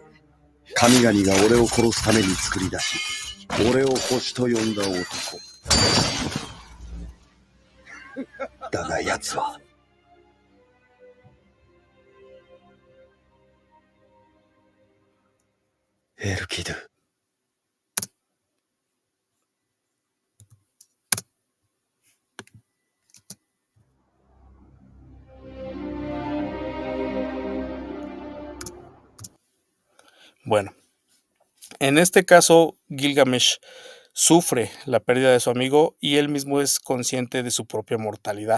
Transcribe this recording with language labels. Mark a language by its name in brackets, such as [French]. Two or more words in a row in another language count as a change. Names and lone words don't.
[Japanese] 神々が俺を殺すために作り出し、俺を星と呼んだ男。だが奴は、エルキドゥ。 [Spanish] Bueno, en este caso Gilgamesh sufre la pérdida de su amigo y él mismo es consciente de su propia mortalidad.